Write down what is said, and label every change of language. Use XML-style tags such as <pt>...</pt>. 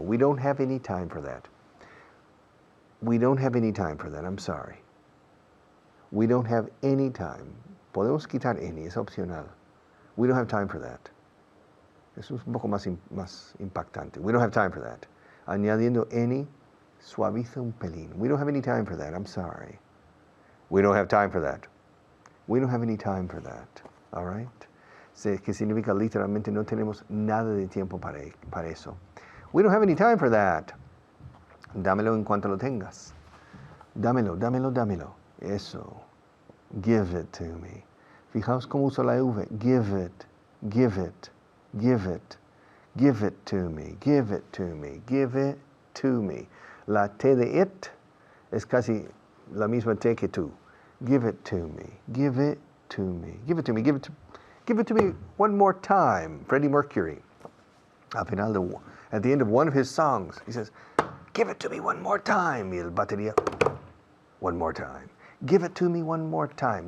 <en>We don't have any time for that. We don't have any time for that. I'm sorry. We don't have any time.</en> <es>Podemos quitar any. Es opcional.</es> <en>We don't have time for that.</en> <es>Eso es un poco más impactante.</es> <en>We don't have time for that.</en> <es>Añadiendo any suaviza un pelín.</es> <en>We don't have any time for that. I'm sorry. We don't have time for that. We don't have any time for that. All right?</en> <es>Que significa literalmente no tenemos nada de tiempo para eso.</es> <en>We don't have any time for that.</en> <es>Dámelo en cuanto lo tengas. Dámelo, dámelo, dámelo. Eso.</es> <en>Give it to me.</en> <es>Fijaos cómo uso la V.</es> <en>Give it, give it, give it. Give it to me, give it to me, give it to me.</en> <es>La T de it es casi la misma T que tú.</es> <en>Give it to me, give it to me, give it to me, give it to me one more time. Freddie Mercury, at the end of one of his songs, he says, give it to me one more time.</en> <es>Y el batería,</es> <en>one more time. Give it to me one more time.</en>